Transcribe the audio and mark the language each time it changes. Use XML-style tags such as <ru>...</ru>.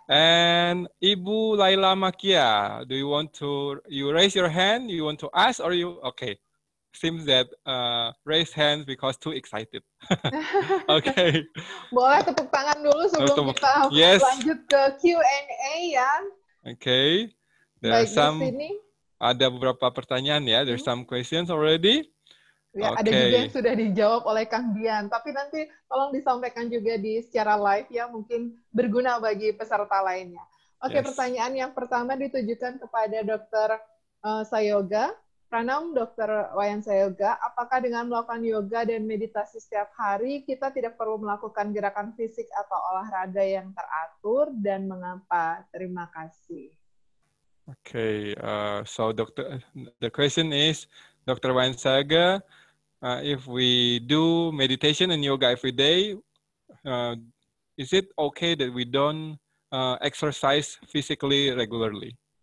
<en>And Ibu Laila Makia, do you want to, you raise your hand, you want to ask, or you, okay. Seems that raise hands because too excited. Okay.</en> <id>Boleh tepuk tangan dulu sebelum kita lanjut ke Q&A ya. Okay. Ada beberapa pertanyaan ya.</id> <en>There's some questions already.</en> <id>Ya, ada juga yang sudah dijawab oleh Kang Dian. Tapi nanti tolong disampaikan juga secara live ya, mungkin berguna bagi peserta lainnya. Oke, pertanyaan yang pertama ditujukan kepada Dr. Sayoga. Pranam, Dr. Wayan Sayoga, apakah dengan melakukan yoga dan meditasi setiap hari, kita tidak perlu melakukan gerakan fisik atau olahraga yang teratur, dan mengapa? Terima kasih.</id> <en>Okay, so the question is, Dr. Wayan Sayoga, if we do meditation and yoga every day, is it okay that we don't exercise physically regularly?</en>